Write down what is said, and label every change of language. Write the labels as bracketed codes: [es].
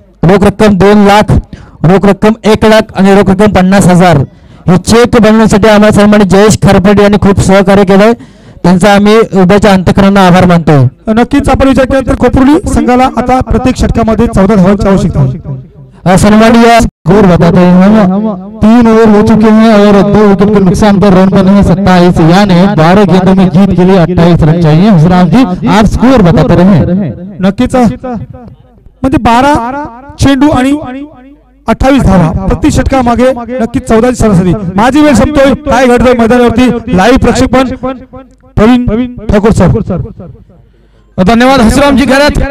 [mr] रोख रक्कम 2 लाख, रोख रक्कम 1 लाख आणि रोख रक्कम 50,000 हे चेक बनवण्यासाठी आम्हाला सन्मानित जयेश खरपडे यांनी खूप सहकार्य केलंय, त्यांचा आम्ही उद्याच्या अंतःकरणाने आभार मानतोय। नक्कीच आपण विचार केला तर कोपरुली संघाला आता प्रत्येक षटकामध्ये 14 धावांची आवश्यकता आहे। सन्माननीय [hi] स्कोर बताते हैं, 3 ओवर हो चुके हैं और 2 विकेट के नुकसान पर रन बने हैं 27, यानी 12 गेंदों में जीत के लिए 28 रन चाहिए। हसराम जी आप स्कोर बताते रहे। [mr] नक्कीच म्हणजे 12 चेंडू आणि 28 धावा प्रति षटका मागे, नक्कीच 14 ची सरासरी। माझी वेळ संपतोय, काय घडतंय मैदानावरती लाईव्ह प्रक्षेपण प्रवीण ठाकूर सर। धन्यवाद हसरामजी घरात।